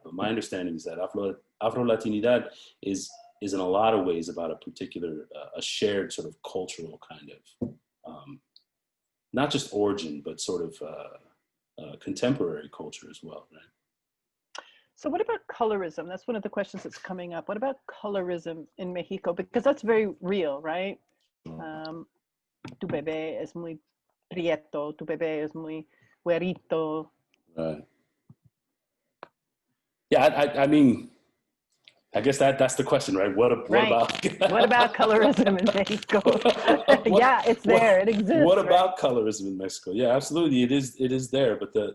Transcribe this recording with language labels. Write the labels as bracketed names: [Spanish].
[English] But my understanding is that Afro-Latinidad is in a lot of ways about a particular, a shared sort of cultural kind of, not just origin, but sort of contemporary culture as well, right? So what about colorism? That's one of the questions that's coming up. What about colorism in Mexico? Because that's very real, right? [Spanish] Tu bebé es muy prieto, tu bebé es muy güerito. [English] Right. Yeah, I mean, I guess that's the question, right? What about what about colorism in Mexico? Yeah, it's there. It exists. What about colorism in Mexico? Yeah, absolutely. It is there, but